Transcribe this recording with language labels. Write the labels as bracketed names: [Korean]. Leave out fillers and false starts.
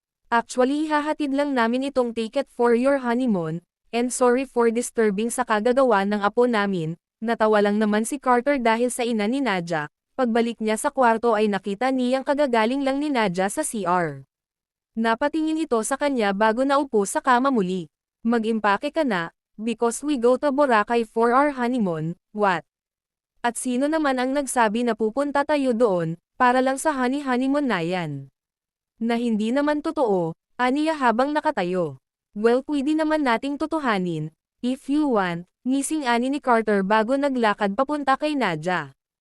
[English] Actually [Filipino] ihahatid lang namin itong ticket [English] for your honeymoon, and sorry for disturbing [Filipino] sa kagagawa ng apo namin. Natawa lang naman si Carter dahil sa ina ni Nadja. Pagbalik niya sa kwarto ay nakita niyang kagagaling lang ni Nadja sa CR. Napatingin ito sa kanya bago naupo sa kama muli. Mag-impake ka na, [English] because we go to Boracay for our honeymoon, what? [Filipino] At sino naman ang nagsabi na pupunta tayo doon, para lang sa honeymoon na yan? Na hindi naman totoo, aniya habang nakatayo. [English] Well [Filipino] pwede naman nating tutuhanin, [English] if you want. [Filipino] Ngising ani ni Carter bago naglakad papunta kay Nadja.